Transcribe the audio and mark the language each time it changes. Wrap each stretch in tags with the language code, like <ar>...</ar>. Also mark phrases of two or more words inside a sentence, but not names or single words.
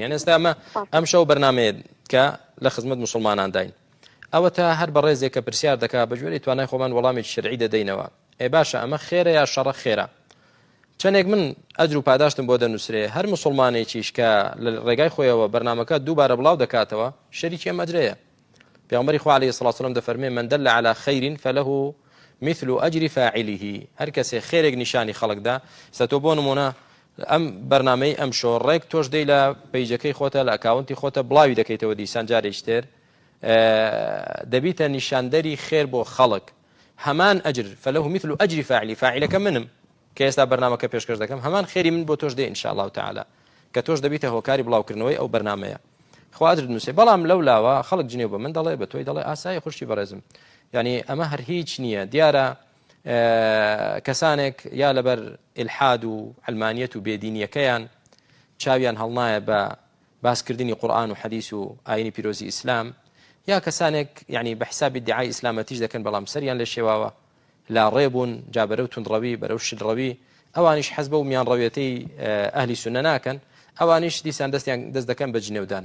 <ckb>یعنی ئێستا ئەم شەو بەرنامەیە کە لە خزمەت موسڵمانان داین، ئەوە تا هەر بەڕێزێک کە پرسیار دەکا بە جوێری توانای خۆمان وەڵامێکی شەرعی دەدەینەوە. ئێ باشە ئەمە خێرە یا شەڕە؟ خێرە. چەندێک من ئەجر و پاداشتم بۆ دەنووسرێ، هەر موسڵمانێکیش کە لە ڕێگای خۆیەوە بەرنامەکە دووبارە بڵاو دەکاتەوە شەریکی ئەم ئەجرەیە. پێغەمبەری خوا</ckb> <ar>عەلەیهی سەڵاتو وەسەلام</ar> <ckb>دەفەرمێ</ckb> <ar>من دل على خير فله مثل أجر فاعله.</ar> <ckb>هەر کەسێ خێرێک نیشانی خەڵکدا، سە تۆ بۆ نمونە ئەم بەرنامەی ئەم شۆڕێک تۆش دەی لە پەیجەکەی خۆتە لە ئەکاونتی خۆتە بڵاوی دەکەیتەوە دیسان جارێک تر دەبیتە نیشاندەری خێر بۆ خەڵک، هەمان ئەجر</ckb> <ar>فله مثل أجر فاعلی،</ar> <ckb>فاعیلەکە منم کە ئێستا بەرنامەکە پێشکەش دەکەم، هەمان خێری من بۆ تۆش دێ</ckb> <ar>ئینشاءالله تعالی،</ar> <ckb>کە تۆش دەبیتە هۆکاری بڵاوکردنەوەی ئەو بەرنامەیە. خوا ئەجر نووسێ. بەڵام لەولاوە خەڵک جنێو بە من دەڵێ بە تۆی دەڵێ ئاسایی خوشتی بەڕێزم، یعنی ئەمە هەر هیچ نییە. دیارە کەسانێک یا لەبەر ئیلحاد و علمانیەت و بێدینیەکەیان چاویان هەڵنایە بە باسکردنی قورئان و حەدیث و ئاینی پیرۆزی ئیسلام، یا کەسانێک یعنی بە حسابی دیعای ئیسلامەتیش دەکەن بەڵام سەریان لێ شێواوە لا ڕێبوون جا بەرەو توندڕەوی بەرەو شلڕەوی، ئەوانیش حەز بە و میان ڕەوێتەی ئەهلی سونە ناکەن، ئەوانیش دیسان دەست دەکەن بە جنێودان.</ckb>